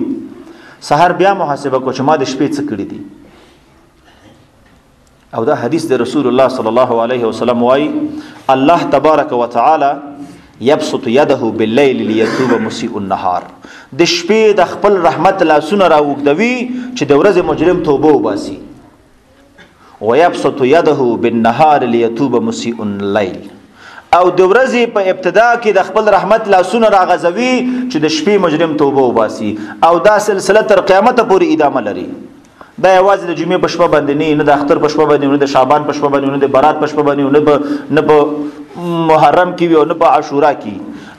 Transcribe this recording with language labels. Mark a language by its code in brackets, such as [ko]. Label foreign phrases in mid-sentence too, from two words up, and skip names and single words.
[ps] سحر بیا محاسبه کو چې ما د شپې څه کړي دي. او دا حدیث د رسول الله صلی الله علیه وسلم وای [ar] الله تبارک وتعالى یبسط یده باللیل لیتوب مسیء النهار. [ps] د شپې د خپل رحمت لاسونه راوګدوي چې د ورځې مجرم توبه وباسي. [ar] ويبسط يده بالنهار ليتوب مسيء الليل. [ps] او د ورځې په ابتدا کې د خپل رحمت لاسونه راغځوي چې د شپې مجرم توبه وباسي. او دا سلسله تر قیامت پورې ادامه لري. دا یوازې د جمعې په شپه باندې نه د اختر په شپه باندې نه د شعبان په شپه باندې نه د برات په شپه باندې نه په محرم کې او نه په عاشورا کې.